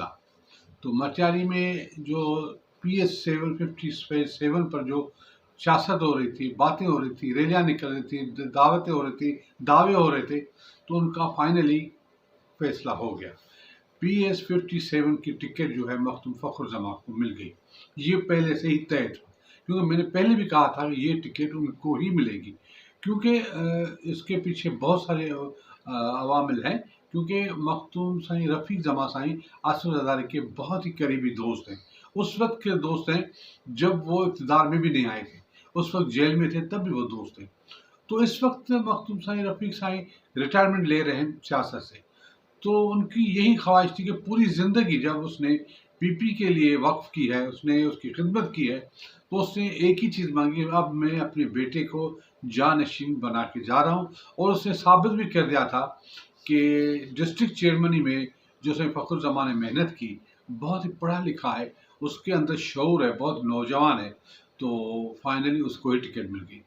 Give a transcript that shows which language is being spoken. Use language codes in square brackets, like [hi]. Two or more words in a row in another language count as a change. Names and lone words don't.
[ur] تو مٹیاری میں جو PS 757 پر جو سیاست ہو رہی تھی، باتیں ہو رہی تھی، ریلیاں نکل رہی تھی، دعوتیں ہو رہی تھی، دعوے ہو رہے تھے، تو انکا فائنلی فیصلہ ہو گیا. PS 57 کی ٹکٹ جو ہے مخدوم فخر زمان کو مل گئی. یہ پہلے سے ہی طے تھا، کیونکہ میں نے پہلے بھی کہا تھا کہ یہ ٹکٹ انکو ہی ملے گی، کیونکہ اسکے پیچھے بہت سارے عوامل ہیں. کیونکہ مخدوم سائیں رفیق زمان سائیں آصف زرداری کے بہت ہی قریبی دوست ہیں. اس وقت کے دوست ہیں جب وہ اقتدار میں بھی نہیں آئے تھے، اس وقت جیل میں تھے، تب بھی وہ دوست تھے. تو اس وقت مخدوم سائیں رفیق سائیں ریٹائرمنٹ لے رہے ہیں سیاست سے، تو انکی یہی خواہش تھی کہ پوری زندگی جب اسنے PP کے لیے وقف کی ہے، اسنے اسکی خدمت کی ہے، تو اسنے ایک ہی چیز مانگی، اب میں اپنے بیٹے کو جانشین بنا کے جا رہا ہوں. اور اسنے ثابت بھی کر دیا تھا کہ [en] district chairmanship [ur] میں جو اسنے فخر زمان نے محنت کی، بہت ہی پڑھا لکھا ہے، اسکے اندر شعور ہے، بہت نوجوان ہے، تو فائنلی اسکو ہی ٹکٹ مل گئی.